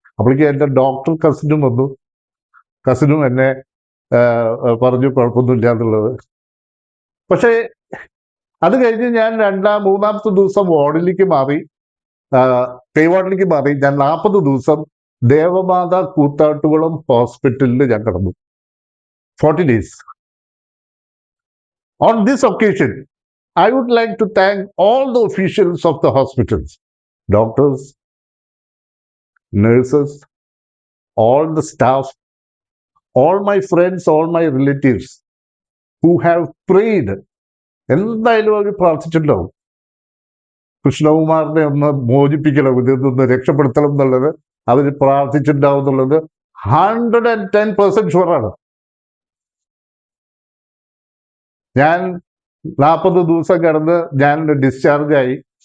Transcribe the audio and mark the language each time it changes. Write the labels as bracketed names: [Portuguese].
[Malayalam] അപ്പോഴേക്കും എൻ്റെ ഡോക്ടർ കസിനും എന്നെ പറഞ്ഞു കുഴപ്പമൊന്നുമില്ല എന്നുള്ളത്. പക്ഷേ അത് കഴിഞ്ഞ് ഞാൻ മൂന്നാമത്തെ ദിവസം വാർഡിലേക്ക് മാറി, പേ വാർഡിലേക്ക് മാറി. ഞാൻ 40 ദിവസം ദേവമാത കൂത്താട്ടുകുളം ഹോസ്പിറ്റലിൽ ഞാൻ കിടന്നു, [English] 40 days. On this occasion, I would like to thank all the officials of the hospitals, doctors, nurses, all the staff, all my friends, all my relatives who have prayed. [Malayalam] എന്തായാലും അവർ പ്രാർത്ഥിച്ചിട്ടുണ്ടാവും, കൃഷ്ണകുമാറിനെ ഒന്ന് മോചിപ്പിക്കണം, ഇതിൽ നിന്ന് രക്ഷപ്പെടുത്തണം എന്നുള്ളത് അവർ പ്രാർത്ഥിച്ചിട്ടുണ്ടാവും എന്നുള്ളത് 110% ഷുവറാണ്. ഞാൻ 40 ദിവസം കിടന്ന് ഞാൻ ഡിസ്ചാർജ് ആയി.